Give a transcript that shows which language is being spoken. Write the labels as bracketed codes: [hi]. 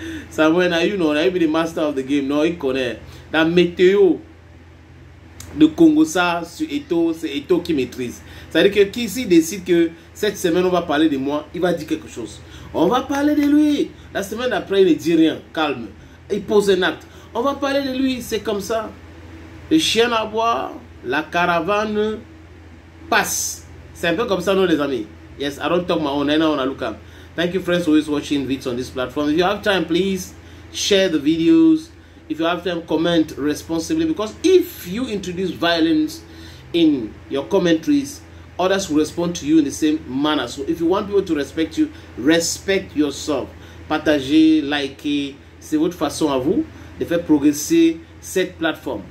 [fr] Samuel, on a eu le [en] master of the game. [fr] Non, il connaît. La météo de Congo, ça, sur Eto'o, c'est Eto'o qui maîtrise. C'est-à-dire que qui ici décide que cette semaine, on va parler de moi, il va dire quelque chose. On va parler de lui. La semaine d'après, il ne dit rien. Calme. Il pose un acte. On va parler de lui. C'est comme ça. Le chien à boire, la caravane passe. C'est un peu comme ça, non, les amis. [en] Yes, I don't talk my own. I know on look up. Thank you, friends, for always watching videos on this platform. If you have time, please share the videos. If you have time, comment responsibly. Because if you introduce violence in your commentaries, others will respond to you in the same manner. So if you want people to respect you, respect yourself. [fr] Partagez, likez. C'est votre façon à vous de faire progresser cette plateforme.